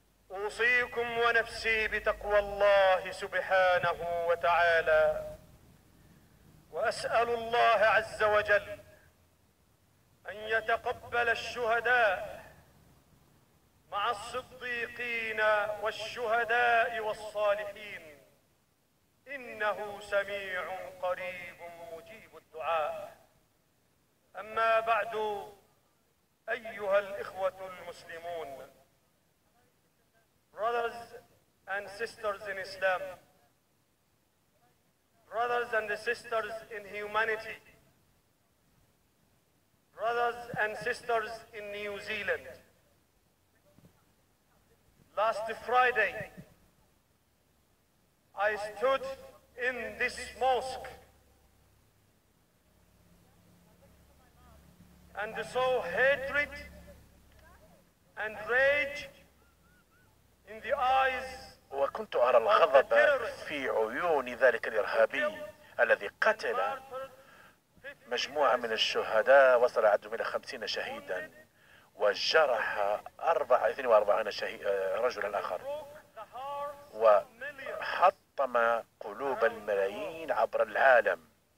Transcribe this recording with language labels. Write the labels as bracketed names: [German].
[Arabic] أوصيكم ونفسي بتقوى الله سبحانه وتعالى، وأسأل الله عز وجل أن يتقبل الشهداء مع الصديقين والشهداء والصالحين، إنه سميع قريب مجيب الدعاء. أما بعد، أيها الإخوة المسلمون, [English] brothers and sisters in Islam, brothers and sisters in humanity, brothers and sisters in New Zealand, last Friday, I stood in this mosque and saw hatred and rage in the eyes. [Arabic] وكنت أرى الغضب في عيون ذلك الإرهابي الذي قتل مجموعة من الشهداء، وصل عددهم إلى 50 شهيدا، وجرح 42 رجلا آخر، وحطم قلوب الملايين عبر العالم.